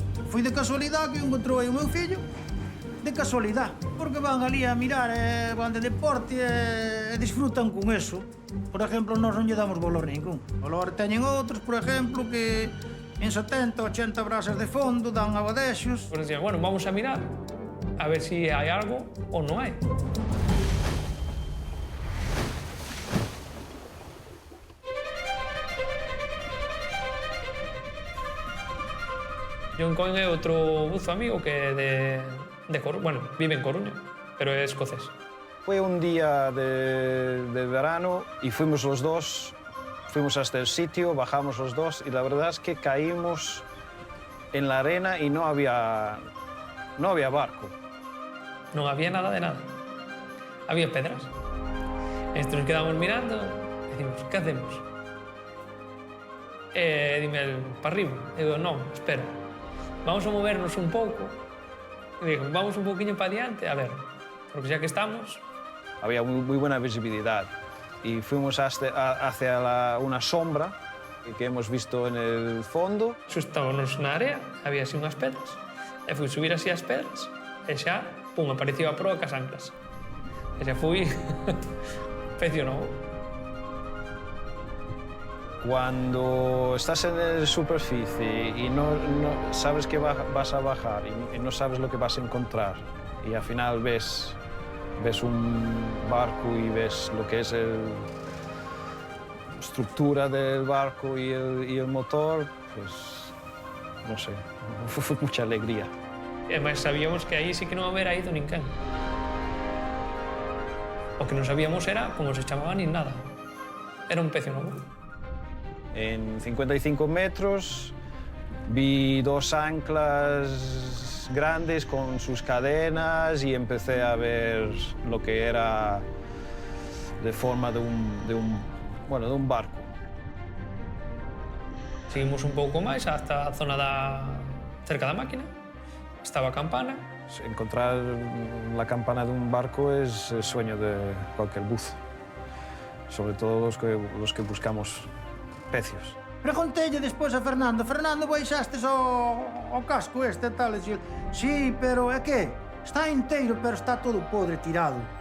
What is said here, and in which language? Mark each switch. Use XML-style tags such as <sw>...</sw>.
<gl>Foi de casualidade que encontrou aí o meu fillo, de casualidade, porque van ali a mirar, van de deporte e disfrutan con eso. Por exemplo, nós non lle damos valor ningún. Valor teñen outros, por exemplo, que en 70, 80 brasas de fondo dan abadexos.</gl> <es>Pues decían, bueno, vamos a mirar a ver si hay algo o no hay.</es> <gl>John Coyne é outro buzo amigo que bueno, vive en Coruña, pero é escocés.</gl> <es>Fue un día de verano y fuimos los dos, fuimos hasta el sitio, bajamos los dos y la verdad es que caímos en la arena y no había barco.</es> <gl>Non había nada de nada. Había pedras.</gl> <es>Esto nos quedamos mirando e decimos, ¿qué hacemos?</es> <gl>Dime, para arriba. Digo, non, espera. Vamos a movernos un pouco. E digo, vamos un poquinho para adiante, a ver, porque xa que estamos...</gl> <es>Había muy buena visibilidad y fuimos hacia una sombra que hemos visto en el fondo.</es> <gl>Estábamos na área, había así unhas pedras, e fui subir así as pedras, e xa, pum, apareceu a proa cas anclas. E xa fui pecio novo.</gl> <es>Cuando estás en la superficie y no sabes que vas a bajar y no sabes lo que vas a encontrar y al final ves un barco y ves lo que es la estructura del barco y el motor, pues no sé, fue mucha alegría.</es> <gl>E además sabíamos que aí sí que non habera ido ninguén. O que non sabíamos era como se chamaba nin nada. Era un pecio novo.</gl> <es>En 55 metros vi 2 anclas grandes con sus cadenas y empecé a ver lo que era de forma de un barco.</es> <gl>Seguimos un pouco máis hasta a zona cerca da máquina. Estaba a campana</gl> <es>Encontrar la campana de un barco es el sueño de cualquier buzo, sobre todo los que buscamos pecios.</es> <gl>Preguntelle despois a Fernando, Fernando, baixastes ao casco este e tal, e dixo, sí, pero é que está inteiro, pero está todo podre, tirado.</gl>